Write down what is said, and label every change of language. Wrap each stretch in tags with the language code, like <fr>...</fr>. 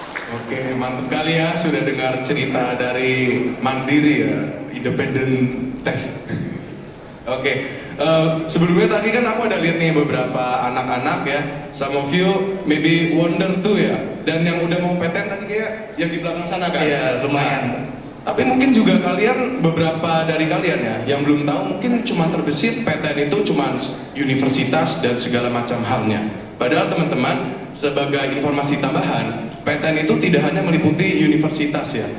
<id>Oke, mantap kali ya sudah dengar cerita dari Mandiri ya,</id> <en>independent test.</en> <id>Oke, sebelumnya tadi kan aku ada lihat nih beberapa anak-anak ya.</id> <en>Some of you maybe wonder</en> <id>tuh ya. Dan yang udah mau PTN tadi kayak yang di belakang sana kan? Iya, lumayan. Nah, tapi mungkin juga kalian, beberapa dari kalian ya, yang belum tahu mungkin cuma terbesit PTN itu cuma universitas dan segala macam halnya. Padahal teman-teman, sebagai informasi tambahan, PTN itu tidak hanya meliputi universitas ya.</id>